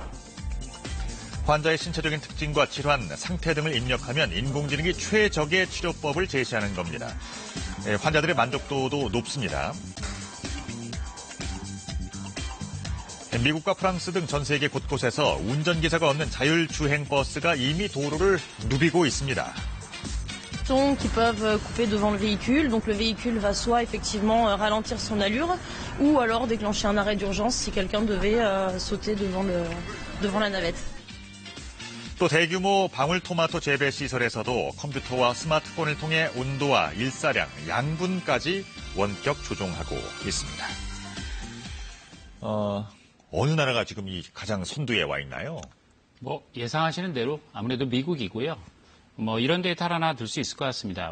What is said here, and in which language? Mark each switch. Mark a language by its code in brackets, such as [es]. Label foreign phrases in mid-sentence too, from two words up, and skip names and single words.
[ko] 환자의 신체적인 특징과 질환, 상태 등을 입력하면 인공지능이 최적의 치료법을 제시하는 겁니다. 환자들의 만족도도 높습니다. 미국과 프랑스 등 전 세계 곳곳에서 운전기사가 없는 자율주행 버스가 이미 도로를 누비고 있습니다. [fr] Qui peuvent couper devant le véhicule. Donc le véhicule va soit effectivement ralentir son allure ou alors déclencher un arrêt d'urgence si quelqu'un devait sauter devant la navette. [ko] 또 대규모 방울토마토 재배 시설에서도 컴퓨터와 스마트폰을 통해 온도와 일사량, 양분까지 원격 조종하고 있습니다. 어느 나라가 지금 이 가장 선두에 와 있나요? 뭐 예상하시는 대로 아무래도 미국이고요. 뭐 이런 데이터를 하나 들 수 있을 것 같습니다.